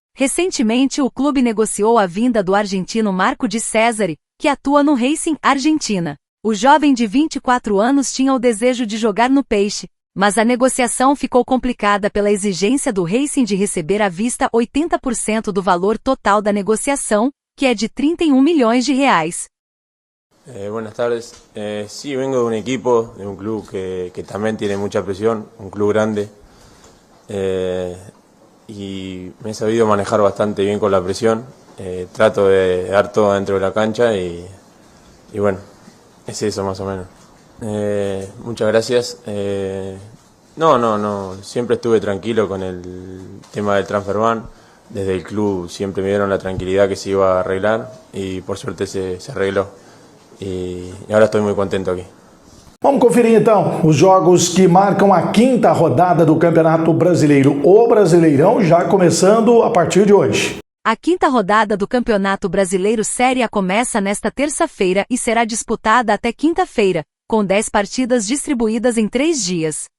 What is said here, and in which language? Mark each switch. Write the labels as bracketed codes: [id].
[pt] Recentemente, o clube negociou a vinda do argentino Marco de Cesare, que atua no Racing Argentina. O jovem de 24 anos tinha o desejo de jogar no Peixe, mas a negociação ficou complicada pela exigência do Racing de receber à vista 80% do valor total da negociação, que é de 31 milhões de reais. [es] Buenas tardes. Sí, vengo de un equipo, de un club que también tiene mucha presión, un club grande. Y me he sabido manejar bastante bien con la presión. Trato de dar todo dentro de la cancha y bueno, es eso más o menos. Muchas gracias. No, siempre estuve tranquilo con el tema del transfer ban. Desde el club siempre me dieron la tranquilidad que se iba a arreglar y por suerte se arregló. [pt] E agora estou muito contente aqui. Vamos conferir então os jogos que marcam a 5ª rodada do Campeonato Brasileiro. O Brasileirão já começando a partir de hoje. A 5ª rodada do Campeonato Brasileiro Série A começa nesta terça-feira e será disputada até quinta-feira, com 10 partidas distribuídas em 3 dias.